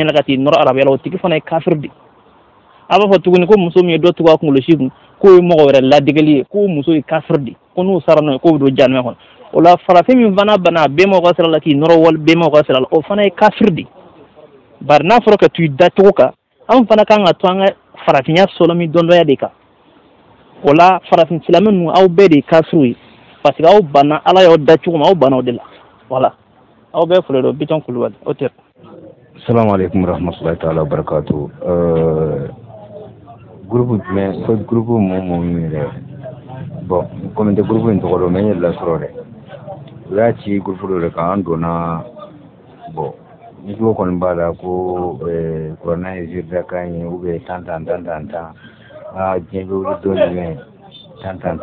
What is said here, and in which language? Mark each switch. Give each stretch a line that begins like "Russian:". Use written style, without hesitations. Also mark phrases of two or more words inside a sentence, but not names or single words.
Bambara: la ka t'i nɔrɔ arabuya la o tigi fana ye kafiri de a b'a fɔ tuguni ko muso min ye dɔ tugu a kunkolo si kun k'o ye mɔgɔ wɛrɛ ladegeli ye k'o muso ye kafiri de ko n'o sara n'o ye k'o bɛ don janmɛ kɔnɔ o la farafin min fana bana bɛnbaw ka sira la k'i nɔrɔ wali bɛnbaw ka sira la o fana ye kafiri de bari n'a fɔra ka to i dacogo kan anw fana kan ka to an ka farafinya sɔlɔmi dɔndɔnya de kan o la farafin silamɛ ninnu aw bɛɛ de ye kafiriw ye
French: parce que
Bambara: aw banna ala y'aw da cogo min aw banna o de la voilà aw bɛɛ fɔlɔ don Bitɔn Kulubali o tɛ.
Arabic: السلام عليكم ورحمة الله تعالى وبركاته.
Bambara: Groupe jumɛn ko groupe mun yɛrɛ bon comme tɛ groupe in tɔgɔ dɔn mais n yɛrɛ la sɔrɔ dɛ u y'a ci groupe dɔ de kan an donna bon ni ko kɔni b'a la ko kuranɛ ye ziirinakan ye
French: ou bien
Bambara: tan diɲɛ bɛ wuli don jumɛn tan